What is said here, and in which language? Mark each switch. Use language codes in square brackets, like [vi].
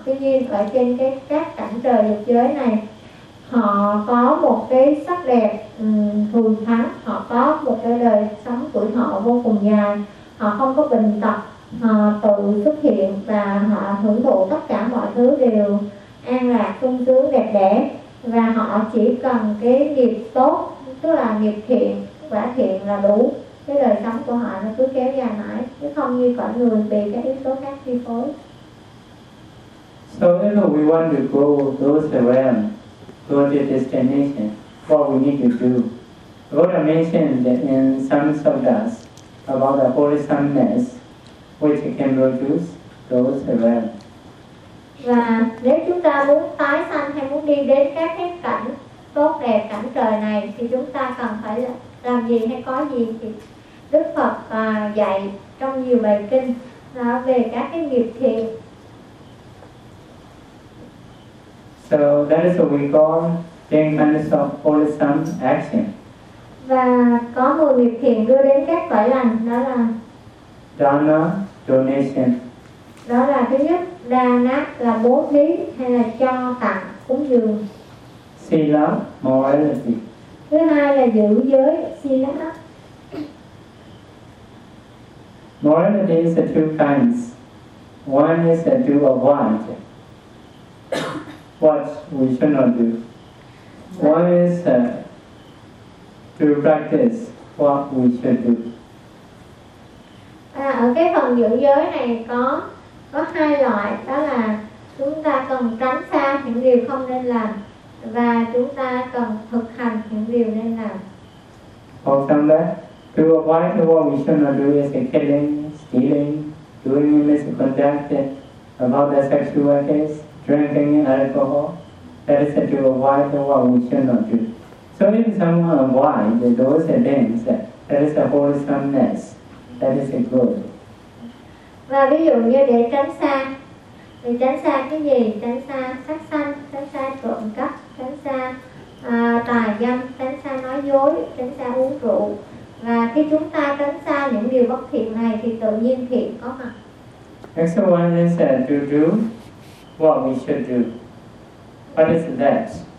[vi] Tuy nhiên ở trên cái các cảnh trời dục giới này, họ có một cái sắc đẹp thường thắng, họ có một cái đời sống tuổi thọ vô cùng dài, họ không có bệnh tật, họ tự xuất hiện và họ hưởng thụ tất cả mọi thứ đều an lạc, sung sướng, đẹp đẽ, và họ chỉ cần cái nghiệp tốt, tức là nghiệp thiện, quả thiện là đủ, cái đời sống của họ nó cứ kéo dài mãi, chứ không như cõi người bị cái yếu tố khác chi phối. [en] So you know, we want to go those realms, go to destination, what we need to do. Buddha mentioned in some suttas about the wholesomeness which can produce those realms. [vi] Và nếu chúng ta muốn tái sanh hay muốn đi đến các cái cảnh tốt đẹp, cảnh trời này, thì chúng ta cần phải làm gì hay có gì, thì Đức Phật dạy trong nhiều bài kinh về các cái nghiệp thiện. [en] So that is what we call 10 kinds of wholesome action. [vi] Và có một việc thiện đưa đến các cõi lành, đó là [en] Dana, donation. [vi] Đó là thứ nhất, Dana là bố thí hay là cho tặng, cúng dường. Sila, moral là gì? Thứ hai là giữ giới, sila. [en] Morality is the two kinds. One is that you avoid what we should not do. One is to practice what we should do. [vi] À, ở cái phần giữ giới này có hai loại, đó là chúng ta cần tránh xa những điều không nên làm và chúng ta cần thực hành những điều nên làm. [en] For example, to avoid what we should not do is killing, stealing, doing illicit conduct, about the sexual workers, drinking alcohol. That is to avoid what we should not do. So if someone avoids those things, that is a wholesomeness. That is good. [vi] Và ví dụ như để tránh xa, thì tránh xa cái gì? Tránh xa sát sanh, tránh xa trộm cắp, tránh xa tà dâm, tránh xa nói dối, tránh xa uống rượu. Và khi chúng ta tránh xa những điều bất thiện này thì tự nhiên thiện có mặt. [en] Next one is to do what we should do. What is that?